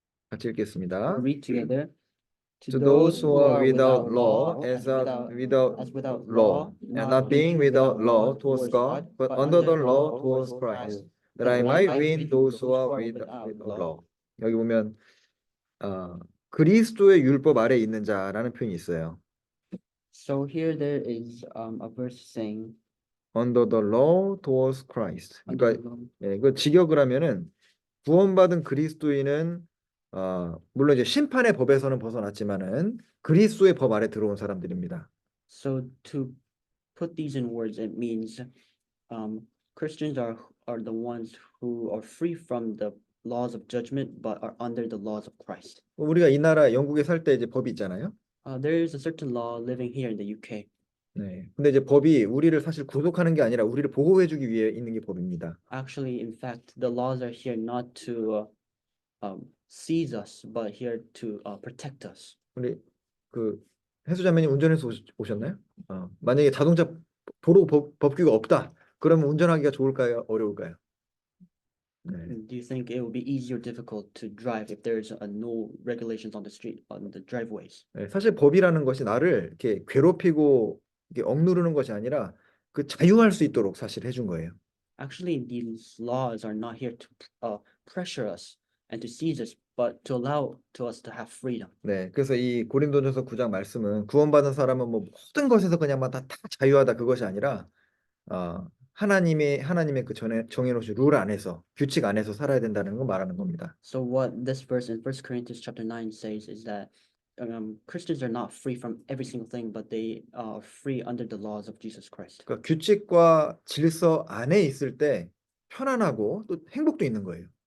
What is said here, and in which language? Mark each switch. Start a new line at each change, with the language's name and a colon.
Korean: 같이 읽겠습니다.
English: We'll read together. To those who are without law, as without law, and not being without law towards God, but under the law towards Christ, that I might win those who are without law.
Korean: 여기 보면 그리스도의 율법 아래 있는 자라는 표현이 있어요.
English: So here there is a verse saying, Under the law towards Christ. under
Korean: 그러니까
English: the law.
Korean: 예, 이거 직역을 하면은 구원받은 그리스도인은 물론 이제 심판의 법에서는 벗어났지만은 그리스도의 법 아래 들어온 사람들입니다.
English: So to put these in words, it means Christians are the ones who are free from the laws of judgment, but are under the laws of Christ.
Korean: 우리가 이 나라 영국에 살 때 이제 법이 있잖아요.
English: There is a certain law living here in the UK.
Korean: 네. 근데 이제 법이 우리를 사실 구속하는 게 아니라 우리를 보호해주기 위해 있는 게 법입니다.
English: Actually, in fact, the laws are here not to seize us, but here to protect us.
Korean: 우리 그 해수자매님 운전해서 오셨나요? 만약에 자동차 도로 법규가 없다. 그러면 운전하기가 좋을까요? 어려울까요? 네.
English: Do you think it will be easy or difficult to drive if there's no regulations on the street, on the driveways?
Korean: 네, 사실 법이라는 것이 나를 이렇게 괴롭히고 이렇게 억누르는 것이 아니라 그 자유할 수 있도록 사실 해준 거예요.
English: Actually, these laws are not here to pressure us and to seize us, but to allow to us to have freedom.
Korean: 네, 그래서 이 고린도전서 9장 말씀은 구원받은 사람은 뭐 모든 것에서 그냥 막 다 자유하다 그것이 아니라 하나님의 그 전에 정해놓으신 룰 안에서 규칙 안에서 살아야 된다는 거 말하는 겁니다.
English: So what this verse in 1 Corinthians chapter 9 says is that Christians are not free from every single thing, but they are free under the laws of Jesus Christ.
Korean: 그러니까 규칙과 질서 안에 있을 때 편안하고 또 행복도 있는 거예요.